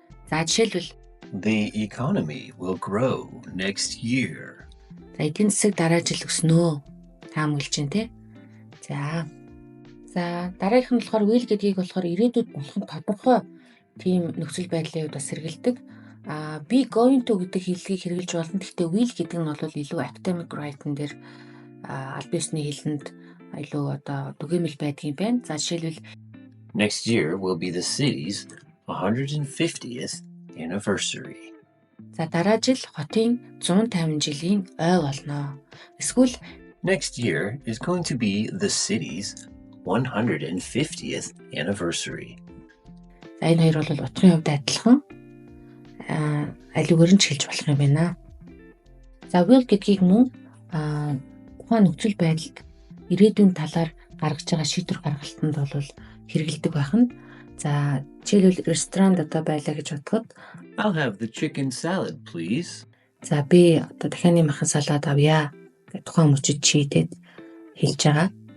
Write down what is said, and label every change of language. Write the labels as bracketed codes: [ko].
[mn] За, жишээлбэл [en] The economy will grow next year. [mn] За, эдийн засаг дараа жил өснө. Таамаглаж байна те. За дараагийнх нь болохоор will гэдгийг болохоор ирээдүйд болох нь тодорхой тийм нөхцөл байдлын хувьд бас хэрэгэлдэг. Be going to гэдэг хэллэгийг хэрэглэж болно. Гэхдээ will гэдэг нь бол илүү academic writing дээр аль биесний хэлэнд илүү одоо түгээмэл байдаг юм байна. За жишээлбэл [en] Next year will be the city's 150th anniversary. [mn] За дараа жил хотын 150 жилийн ой болно. Эсвэл [en] Next year is going to be the city's 150th anniversary. [mn] За энэ хоёр бол утгын хувьд адилхан. Алигээр нь ч хэлж болох юм байна. За will гэдгийг мөн тухайн нөхцөл байдалд ирээдүйн талаар гаргаж байгаа шийдвэр гаргалтанд бол хэрэгэлдэг байна. За жишээлбэл ресторанд одоо байлаа гэж бодоход [en] I'll have the chicken salad, please. [mn] За би одоо дахианы махан салаад авъя гэж тухайн мөчөд чийдээд хэлж байгаа.